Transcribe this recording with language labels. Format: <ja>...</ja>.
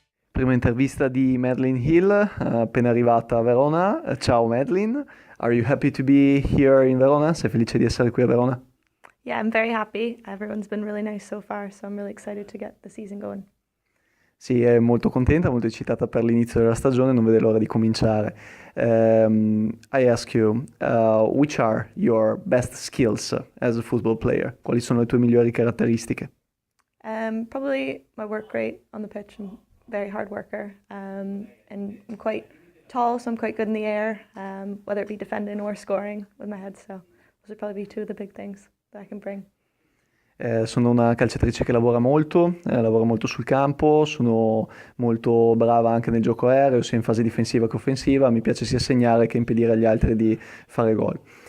<it>prima intervista di Madeline Hill, appena arrivata a Verona.</it> <en>Ciao Madeline, are you happy to be here in Verona?</en> <it>Sei felice di essere qui a Verona?</it> <en>Yeah, I'm very happy. Everyone's been really nice so far, so I'm really excited to get the season going.</en> <it>Sì, è molto contenta, molto eccitata per l'inizio della stagione, non vede l'ora di cominciare.</it> <en>I ask you, which are your best skills as a football player?</en> <it>Quali sono le tue migliori caratteristiche?</it> <en>Probably my work rate on the pitch. I'm a very hard worker, and I'm quite tall, so I'm quite good in the air, whether it be defending or scoring with my head. So those would probably be two of the big things that I can bring.</en> <it>Sono una calciatrice che lavora molto sul campo, sono molto brava anche nel gioco aereo, sia in fase difensiva che offensiva, mi piace sia segnare che impedire agli altri di fare gol.</it>